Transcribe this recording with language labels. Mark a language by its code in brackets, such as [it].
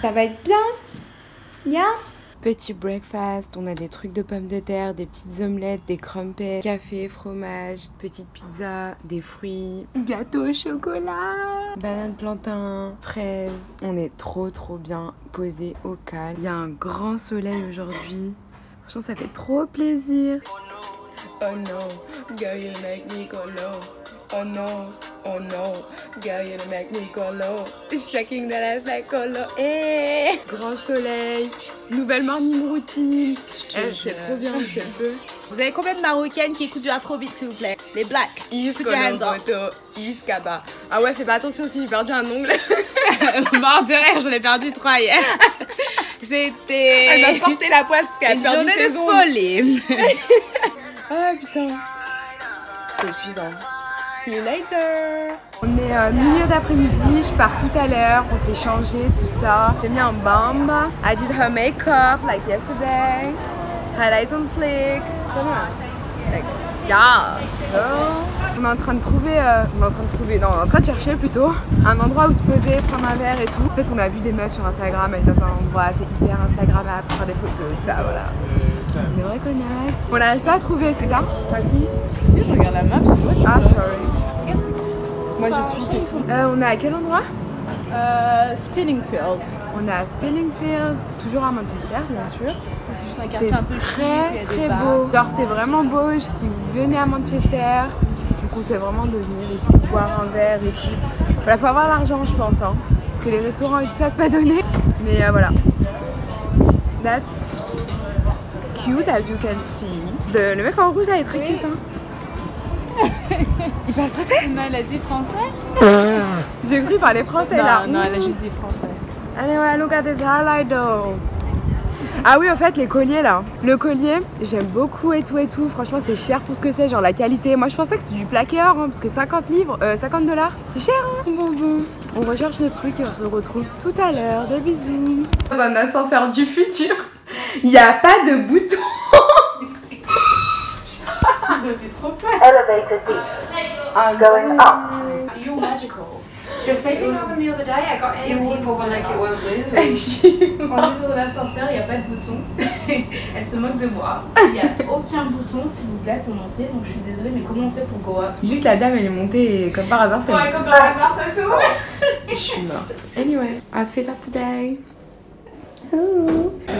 [fr] Ça va être bien? Yeah? Petit breakfast, on a des trucs de pommes de terre, des petites omelettes, des crumpets, café, fromage, petite pizza, des fruits, gâteau au chocolat, banane plantain, fraises. On est trop bien posé au calme. Il y a un grand soleil aujourd'hui. Franchement, ça fait trop plaisir. [en] Oh no, girl, you make me go low. Oh no, girl, you make me go low. It's checking the last like go low. [fr] Hey, grand soleil, nouvelle [en] morning routine. [fr] C'est trop bien, c'est le feu. Vous avez combien de Marocaines qui écoutent du Afrobeat, s'il vous plaît? Les blacks. [en] Put your hands up. Iskaba. [fr] Ah ouais, fais pas attention si j'ai perdu un ongle. Mort de rire, j'en ai perdu 3 hier. C'était. Elle m'a porté la poisse parce qu'elle a perdu ses ongles. Folie. Ah putain, c'est épuisant. [en] See you later. [fr] On est milieu d'après-midi, je pars tout à l'heure, on s'est changé, tout ça. J'ai mis un balm. [en] I did her makeup like yesterday. Highlights on flick. Like, yeah. [fr] On est en train de trouver, on est en train de chercher plutôt un endroit où se poser, prendre un verre et tout. En fait, on a vu des meufs sur Instagram, elles dans un endroit, c'est hyper Instagrammable pour faire des photos, tout ça, voilà. Des vraies connasses. On n'arrive pas à trouver, c'est ça? Si, je regarde la map, c'est moi. Ah, sorry. Moi, je suis, c'est tout. On est à quel endroit? Spinningfield. On est à Spinningfield, toujours à Manchester, bien sûr. C'est juste un quartier un peu très beau. Genre, c'est vraiment beau. Si vous venez à Manchester, du coup, c'est vraiment de venir ici boire un verre et tout. Voilà, faut avoir l'argent, je pense, hein, parce que les restaurants et tout ça, c'est pas donné. Mais voilà. [en] That's cute as you can see. [fr] Le mec en rouge là est très cute, hein. Il parle français? Non, il a dit français. J'ai cru qu'il parlait français là. Non, elle a juste dit français. [en] Anyway, look at this highlight though. [fr] Ah oui, en fait, les colliers là. Le collier, j'aime beaucoup et tout et tout. Franchement, c'est cher pour ce que c'est, genre la qualité. Moi, je pensais que c'était du plaqué or, hein, parce que 50 $, c'est cher. Hein. Bon, on recherche notre truc et on se retrouve tout à l'heure. Des bisous. Dans un ascenseur du futur, il n'y a pas de bouton. Ça me fait trop peur. [en] Elevator seat. I'm Going up. You're magical. The same thing happened the other day. I got in and people were like it won't move. [fr] On est dans l'ascenseur, il n'y a pas de bouton. Elle se moque de moi. Il n'y a aucun bouton, s'il vous plaît, pour monter. Donc je suis désolée, mais comment on fait pour [en] go up? [fr] Juste la dame, elle est montée et comme par hasard, c'est. Ouais, comme par hasard, ça s'ouvre. Je suis morte. Anyway, outfit of today. Waouh.